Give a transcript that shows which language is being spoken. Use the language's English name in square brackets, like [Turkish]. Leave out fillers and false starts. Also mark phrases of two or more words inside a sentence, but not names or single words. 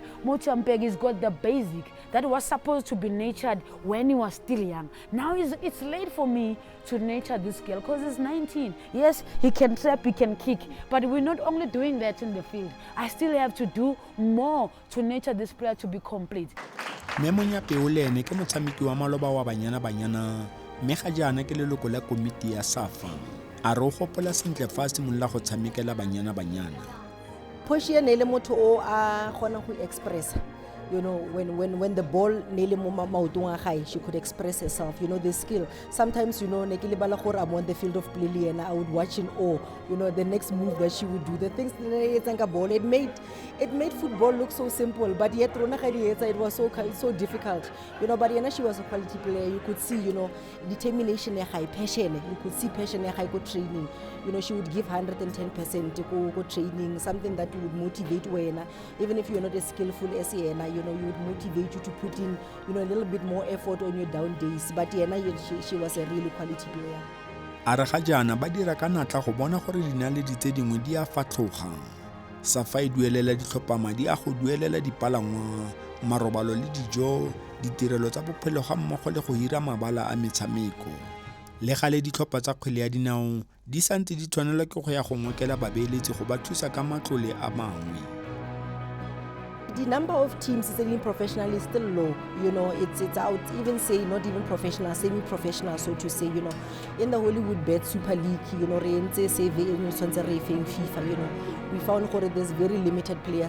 [English] Mochampeg's got the basic that was supposed to be nurtured when he was still young. Now it's late for me to nurture this girl because he's 19. Yes, he can trap, he can kick, but we're not only doing that in the field. I still have to do more to nurture this player to be complete. [Tswana] Memonya Peolene ke motshameki wa maloba wa banyana mme ga jaana ke leloko la komiti ya SAFA. A re o gopola sentle fa a simolola go tshamekela banyana. Portia ne le motho o a kgona go express. [English] You know, when the ball [Tswana] nele mo maotong a gae, [English] she could express herself. You know, the skill. Sometimes, you know, [Tswana] ne ke lebala gore [English] I'm on the field of play and I would watch in awe. You know, the next move that she would do, the things that ball. It made football look so simple, but yet it was so difficult. You know, but she was a quality player. You could see, you know, determination, high passion. You could see passion, high good training. You know, she would give 110% to go training, something that would motivate her. Even if you're not as skillful as her, you know, you would motivate you to put in, you know, a little bit more effort on your down days. But she was a really quality player. [Tswana] A re ga jaana ba dira ka natla go bona gore dinaledi tse dingwe di a fatloga. SAFA e duelela ditlhophomadi a go duelela dipalangwa, marobalo le dijo, ditirelo tsa bophelo ga mmogo le go hira mabala a metshameko. Le gale ditlhopha tsa kgwele ya dinao di santse di tshwanelwa ke go ya go ngokela babeeletsi go ba thusa ka matlole a mangwe. [English] The number of teams selling professional is still low. You know, it's I would even say not even professional, semi-professional, so to say. You know, in the Hollywood Bet Super League, you know, FIFA, you know, we found that there's very limited players.